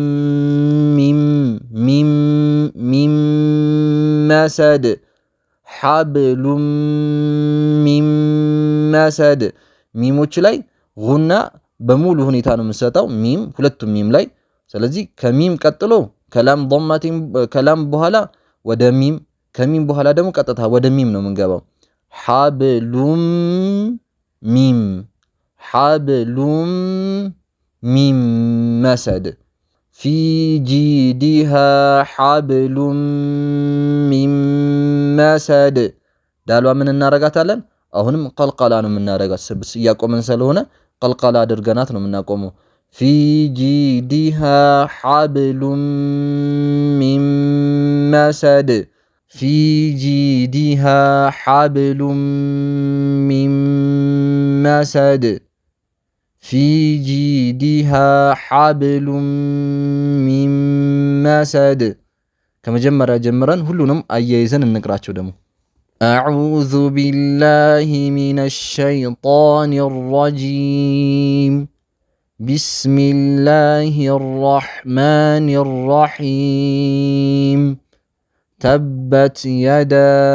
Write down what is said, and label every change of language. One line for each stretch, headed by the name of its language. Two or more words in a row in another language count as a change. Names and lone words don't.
Amharic: ሚም መስድ ሐብሉም ሚም መስድ ሚሞች ላይ ጉና በሙሉ ሁኔታ ነው የምንሰጠው ሚም ሁለቱም ሚም ላይ ስለዚህ ከሚም ቀጥሎ ከላም በኋላ ወደ ሚም ከሚም በኋላ ደግሞ ቀጥታ ወደ ሚም ነው የምንገባው ሐብሉም ሚም መስድ
Arabic: في جيدها حبل من مسد
Amharic: ዳሏ ምን እናረጋታለን አሁንም ቀልቀላ ነው የምናረጋት ስብስ ያቆመን ስለሆነ ቀልቀላ አድርገናት ነው የምናቆመው
Arabic: في جيدها حبل من مسد في جيدها حبل من مسد في جيدها حبل من مسد
Amharic: ከመጀመሪያ ጀምረን ሁሉንም አያይዘን እንቅራቸው ደግሞ
Arabic: أعوذ بالله من الشيطان الرجيم بسم الله الرحمن الرحيم تبت يدا